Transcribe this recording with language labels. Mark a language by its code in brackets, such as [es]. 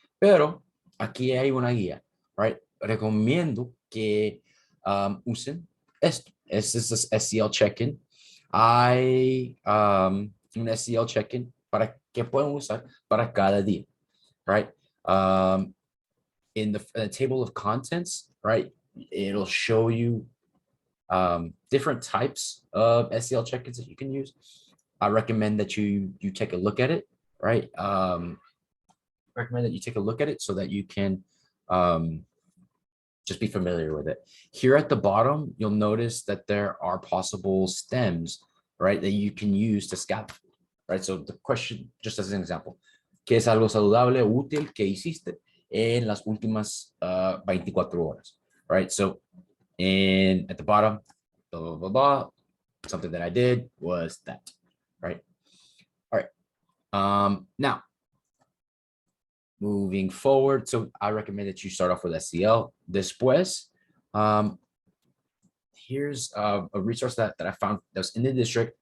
[es] Pero aquí hay una guía, [en] right? [es] Recomiendo que usen esto. Este es SEL check-in. Hay un SEL check-in para que puedan usar para cada día, [en] right? In the table of contents, right? It'll show you different types of SEL check-ins that you can use. I recommend that you take a look at it, right? Recommend that you take a look at it so that you can just be familiar with it. Here at the bottom, you'll notice that there are possible stems, right, that you can use to scaffold, right? So the question, just as an example, [es] ¿qué es algo saludable, útil que hiciste en las últimas 24 horas, [en] right? At the bottom, blah, blah, blah, blah, something that I did was that, right? All right. Now, moving forward, I recommend that you start off with SEL. [es] Después, [en] here's a resource that I found that was in the district.